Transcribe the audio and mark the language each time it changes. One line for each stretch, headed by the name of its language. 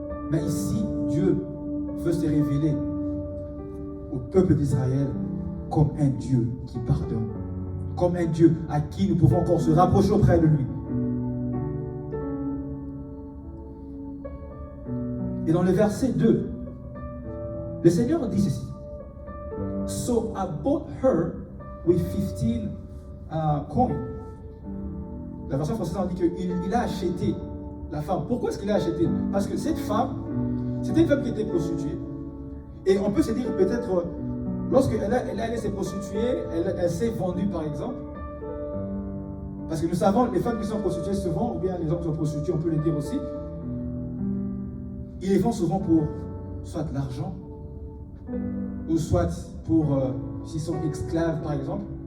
French: Mais ici, Dieu veut se révéler au peuple d'Israël comme un Dieu qui pardonne, comme un Dieu à qui nous pouvons encore se rapprocher auprès de lui. Et dans le verset 2, le Seigneur dit ceci.
English: So I bought her with 15 coins.
French: La version française on dit qu'il a acheté la femme. Pourquoi est-ce qu'il a acheté? Parce que cette femme, c'était une femme qui était prostituée. Et on peut se dire peut-être, lorsqu'elle allait se prostituer, elle s'est vendue par exemple. Parce que nous savons, les femmes qui sont prostituées souvent, ou bien les hommes qui sont prostitués, on peut le dire aussi, ils les font souvent pour soit de l'argent, ou soit pour, s'ils sont esclaves par exemple.